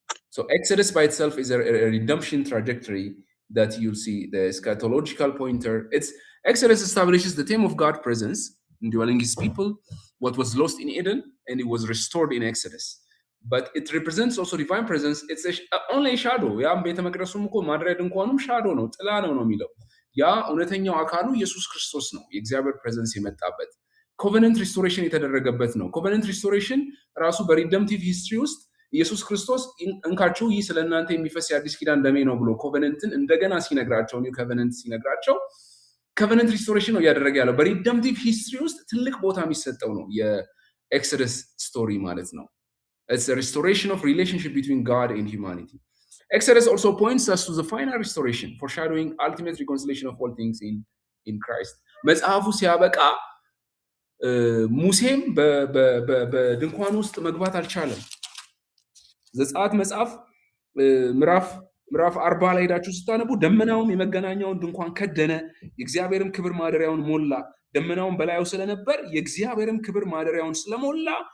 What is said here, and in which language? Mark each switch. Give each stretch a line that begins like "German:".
English: So Exodus by itself is a redemption trajectory that you'll see the eschatological pointer. Exodus establishes the theme of God's presence indwelling his people, what was lost in Eden, and it was restored in Exodus. But it represents also divine presence. It's only a shadow.
Amharic: ያ ቤተ መቅደሱም እኮ ማድረግ እንኳንም shadow ነው፣ ጥላ ነው የሚለው። ያ እውነተኛው አካሉ ኢየሱስ ክርስቶስ ነው፣ የእግዚአብሔር ፕሬዘንስ የመጣበት ኮቨነንት ሪስቶሬሽን የተደረገበት ነው። ኮቨነንት ሪስቶሬሽን ራሱ በሪደምቲቭ ሂስትሪ ውስጥ ኢየሱስ ክርስቶስ እንካችሁ ይህ ስለእናንተ የሚፈስ የአዲስ ኪዳን ደሜ ነው ብሎ ኮቨነንትን እንደገና ሲነግራቸው ኒው ኮቨነንት ሲነግራቸው ኮቨነንት ሪስቶሬሽን ነው እያደረገ ያለው። በሪደምቲቭ ሂስትሪ ውስጥ ትልቅ ቦታ የሚሰጠው ነው የኤክሶደስ ስቶሪ ማለት ነው።
English: It's a restoration of relationship between God and humanity. Exodus also points us to the final restoration, foreshadowing ultimate reconciliation of all things in Christ.
Amharic: መጽሐፉ ሲያበቃ ሙሴም በድንኳን ውስጥ መግባት አልቻለም። ዘጸአት መጽሐፍ ምዕራፍ 40 ላይ ሄዳችሁ ስታነቡ ደመናውም የመገናኛውን ድንኳን ከደነ፣ የእግዚአብሔርም ክብር ማደሪያውን ሞላ። ደመናውን በላዩ ስለነበር የእግዚአብሔርም ክብር ማደሪያውን ስለሞላ